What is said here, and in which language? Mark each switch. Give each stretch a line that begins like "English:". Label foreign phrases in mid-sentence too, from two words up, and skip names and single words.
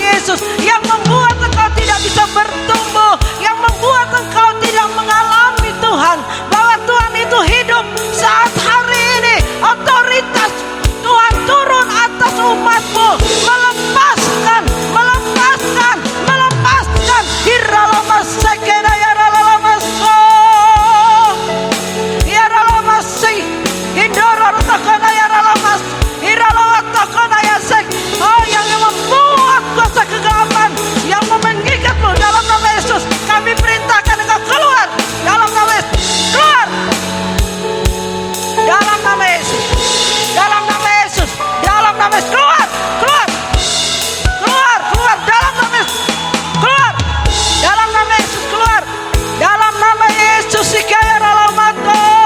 Indonesian: Yesus, yang membuat engkau tidak bisa bertumbuh, yang membuat engkau tidak mengalami Tuhan, bahwa Tuhan itu hidup saat hari ini. Otoritas Tuhan turun atas umatmu, melepaskan, melepaskan, melepaskan. Hiralamas sekena yaralamas yaralamas hindoror takana yaralamas hiralawat takana yasek. Oh, yang membuat kuasa kegelapan yang menggigitmu, dalam nama Yesus kami perintahkan engkau keluar, dalam nama Yesus keluar, dalam nama Yesus, dalam nama Yesus, dalam nama Yesus keluar, keluar, keluar, keluar, dalam nama Yesus keluar, dalam nama Yesus keluar, dalam nama Yesus sikaya ralamato.